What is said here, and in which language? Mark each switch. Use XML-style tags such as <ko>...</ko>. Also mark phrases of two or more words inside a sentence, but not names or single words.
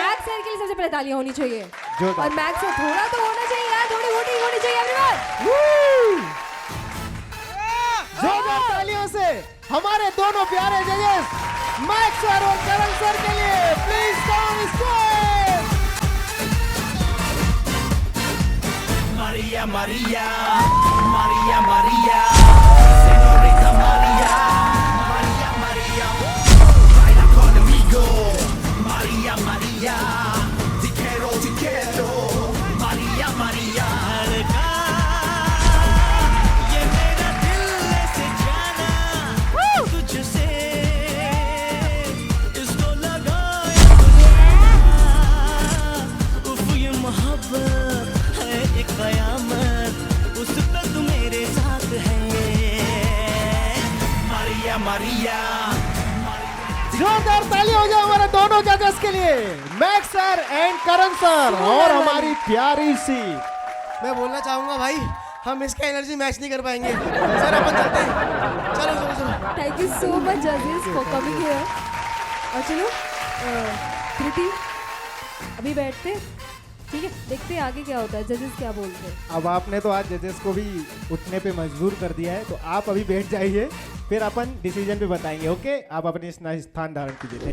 <hi>मैक्स सर के लिए सबसे पहले तालियां होनी चाहिए, जोरदार। और मैक्स सर थोड़ा तो होना चाहिए यार, थोड़ी वोटिंग होनी चाहिए एवरीवन। जोरदार तालियों से हमारे दोनों प्यारे जजेस मैक्स सर और करण सर के लिए</hi> <en>please come stage.</en> <es>Maria, Maria, Maria, Maria, Señorita Maria, Maria, Maria, baila conmigo, Maria, Maria, te quiero, Maria, Maria.</es> <hi>ये मेरा दिल से जाना तुझसे, इसको लगाया तो जाना, उफ ये मोहब्बत है एक कयामत, उस पे तू मेरे साथ है। Maria, Maria, जोरदार ताली हो जाए हमारे दोनों जजेस के लिए, मैक्स सर एंड करण सर। और हमारी प्यारी सी, मैं बोलना चाहूंगा भाई हम इसका</hi> <en>energy match</en> <hi>नहीं कर पाएंगे सर, अपन चलते हैं। चलो चलो चलो।</hi> <en>thank you so much judges for coming here.</en> <hi>और चलो धृति अभी बैठते हैं, ठीक है? देखते हैं आगे क्या होता है, जजेस क्या बोलते हैं। अब आपने तो आज जजेस को भी उठने पे मजबूर कर दिया है, तो आप अभी बैठ जाइए, फिर अपन डिसीजन पे बताएंगे। ओके, आप अपने स्थान धारण कीजिए।</hi>